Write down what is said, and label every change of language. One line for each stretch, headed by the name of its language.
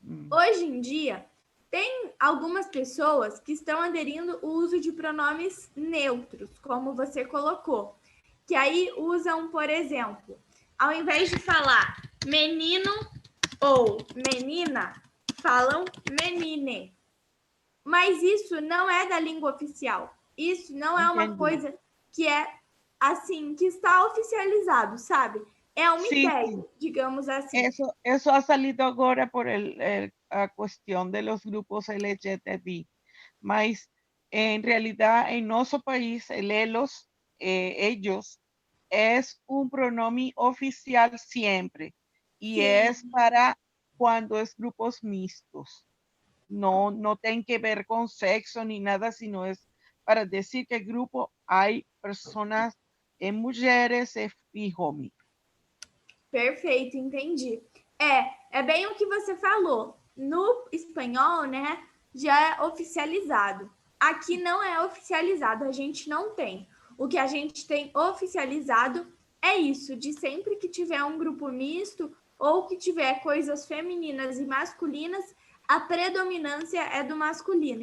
Portuguese: Hoje em dia, tem algumas pessoas que estão aderindo o uso de pronomes neutros, como você colocou, que aí usam, por exemplo, ao invés de falar menino ou menina, falam menine. Mas isso não é da língua oficial. Isso não é uma coisa que é assim, que está oficializado, sabe? É uma ideia, digamos assim.
Spanish: Eso ha salido agora por a cuestión de los grupos LGTB. Mas, en realidad, en nuestro país, el elos, ellos, es un pronombre oficial siempre. Y es para cuando es grupos mixtos. No tiene que ver con sexo ni nada, sino es para decir que el grupo hay personas, mujeres y hombres.
Portuguese: Perfeito, entendi. É bem o que você falou. No espanhol, né, já é oficializado. Aqui não é oficializado, a gente não tem. O que a gente tem oficializado é isso, de sempre que tiver um grupo misto ou que tiver coisas femininas e masculinas, a predominância é do masculino.